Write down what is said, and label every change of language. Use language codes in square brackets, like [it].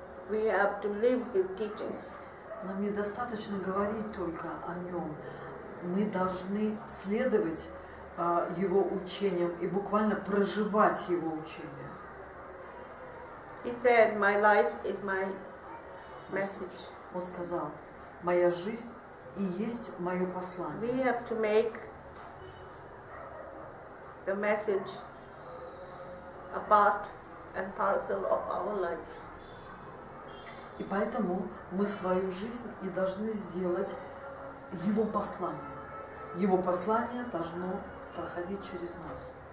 [en] We have to live his teachings. [ru] Нам недостаточно говорить только о нем. Мы должны следовать его учениям и буквально проживать его учения. [en] He said, my life is my message. [ru] Он сказал, моя жизнь и есть мое послание. [en] We have to make the message a part and parcel of our lives. [ru] И поэтому мы свою жизнь и должны сделать его послание. Его послание должно проходить через нас.